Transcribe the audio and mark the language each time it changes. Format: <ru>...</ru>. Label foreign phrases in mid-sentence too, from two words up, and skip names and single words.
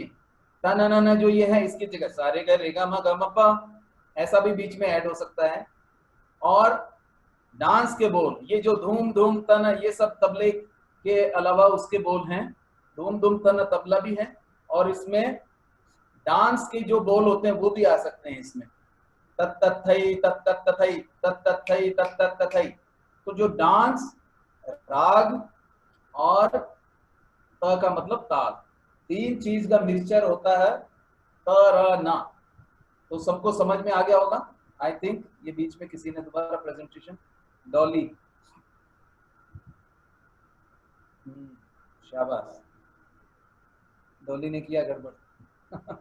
<hi>तन न जो ये है, इसकी जगह सारे ग रे ग म ग म प ऐसा भी बीच में ऐड हो सकता है। और डांस के बोल, ये जो धूम धूम तन, ये सब तबले के अलावा उसके बोल हैं। धूम धूम तन तबला भी है, और इसमें डांस के जो बोल होते हैं वो भी आ सकते हैं इसमें। तत तथई तत तत तथई तत तथई तत तत तथई। तो जो डांस, राग और त का मतलब ताल, 3 चीज का मिक्सचर होता है तराना। तो सबको समझ में आ गया होगा</hi> <en>I think.</en> <hi>ये बीच में किसी ने दोबारा प्रेजेंटेशन, डॉली, शाबाश, डॉली ने किया गड़बड़।</hi>